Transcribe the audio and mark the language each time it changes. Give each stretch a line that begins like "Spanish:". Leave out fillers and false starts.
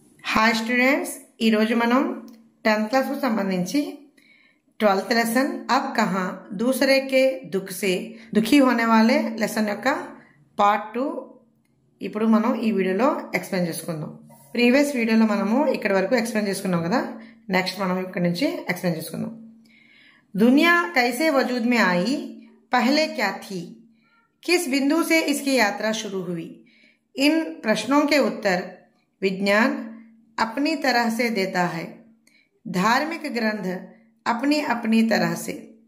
English: hi students
Telugu: ఈ రోజు మనం 10th क्लास కు సంబంధించి 12th लेसन
Hindi: अब कहां दूसरे के दुख से दुखी होने वाले
Telugu: लेसन యొక్క పార్ట్ 2 ఇప్పుడు మనం ఈ వీడియోలో ఎక్స్‌ప్లెయిన్ చేసుకుందాం। ప్రీవియస్ వీడియోలో మనము ఇక్కడ వరకు ఎక్స్‌ప్లెయిన్ చేసుకున్నాం కదా। నెక్స్ట్ మనం ఇక్కడ నుంచి ఎక్స్‌ప్లెయిన్ చేసుకుందాం।
Hindi: दुनिया कैसे वजूद में आई, पहले क्या थी, किस बिंदु से इसकी यात्रा शुरू हुई। इन प्रश्नों के उत्तर विज्ञान अपनी तरह से देता है। धार्मिक ग्रंथ अपनी अपनी तरह से।